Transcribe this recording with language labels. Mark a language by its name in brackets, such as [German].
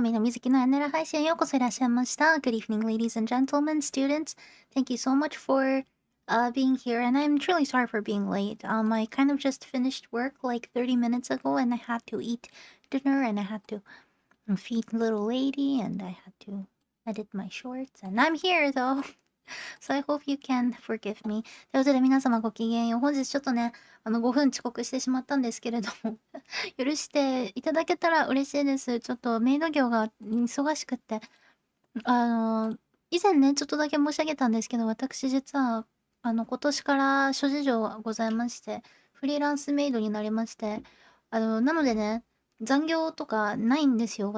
[Japanese] みのみずきのやねら配信へようこそいらっしゃいました。 [English] Good evening, ladies and gentlemen, students. Thank you so much for being here, and I'm truly sorry for being late. I kind of just finished work like 30 minutes ago, and I had to eat dinner, and I had to feed little lady, and I had to edit my shorts, and I'm here though. So I hope you can forgive me. [Japanese] ということで皆様ごきげんよう。本日ちょっとね、5分遅刻してしまったんですけれども許していただけたら嬉しいです。ちょっとメイド業が忙しくって、以前ね、ちょっとだけ申し上げたんですけど、私実は、今年から諸事情がございまして、フリーランスメイドになりまして、なのでね、残業とかないんですよ。